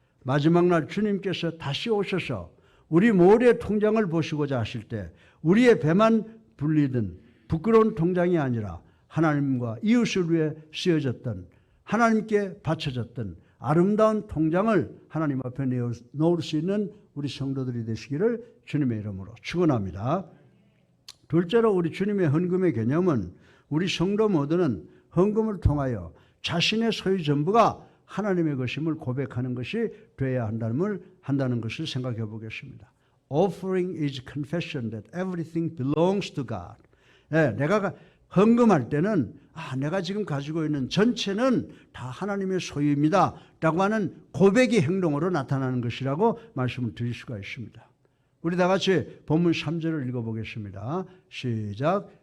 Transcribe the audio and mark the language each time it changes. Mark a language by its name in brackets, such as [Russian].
[Korean] 마지막 날 주님께서 다시 오셔서 우리 모두의 통장을 보시고자 하실 때 우리의 배만 불리던 부끄러운 통장이 아니라 하나님과 이웃을 위해 쓰여졌던, 하나님께 바쳐졌던 아름다운 통장을 하나님 앞에 놓을 수 있는 우리 성도들이 되시기를 주님의 이름으로 축원합니다. 둘째로 우리 주님의 헌금의 개념은 우리 성도 모두는 헌금을 통하여 자신의 소유 전부가 하나님의 것임을 고백하는 것이 되어야 한다는 것을 생각해 보겠습니다. [English] Offering is confession that everything belongs to God. [Korean] 내가 헌금할 때는 내가 지금 가지고 있는 전체는 다 하나님의 소유입니다 라고 하는 고백이 행동으로 나타나는 것이라고 말씀을 드릴 수가 있습니다. 우리 다 같이 본문 3절을 읽어보겠습니다. 시작.